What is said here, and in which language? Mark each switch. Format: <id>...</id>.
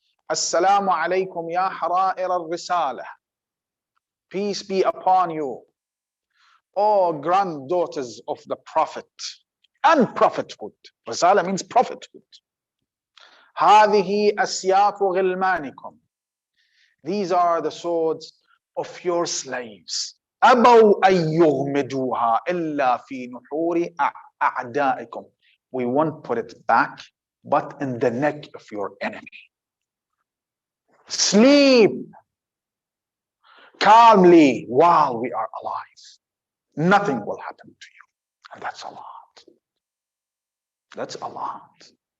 <ar>"Assalamu alaikum ya hara'ir al-risala."</ar> <en>Peace be upon you, O granddaughters of the Prophet and prophethood. Risala means prophethood.</en> <ar>هذه أسياف غلمانكم.</ar> <en>These are the swords of your slaves.</en> <ar>أبوا أن يغمدوها إلا في نحور أعدائكم.</ar> <en>We won't put it back, but in the neck of your enemy. Sleep calmly while we are alive. Nothing will happen to you. And that's a lot. That's a lot.</en>